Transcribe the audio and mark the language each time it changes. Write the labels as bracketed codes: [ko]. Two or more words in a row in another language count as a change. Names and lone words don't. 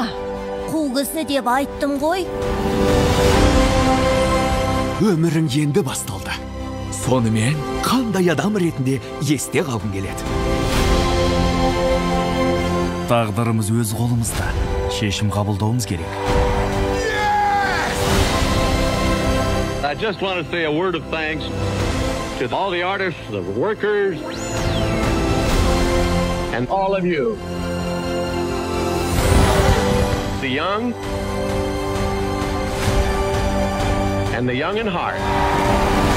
[kk] Қу кісі деп айттым ғой. Өмірің енді басталды. Сонымен қандай адам ретінде есте қалғың келеді? Тағдырымыз өз қолымызда. Шешім қабылдауымыз керек. [en] I just want to say a word of thanks to all the artists, the workers, and all of you. The young and the young in heart.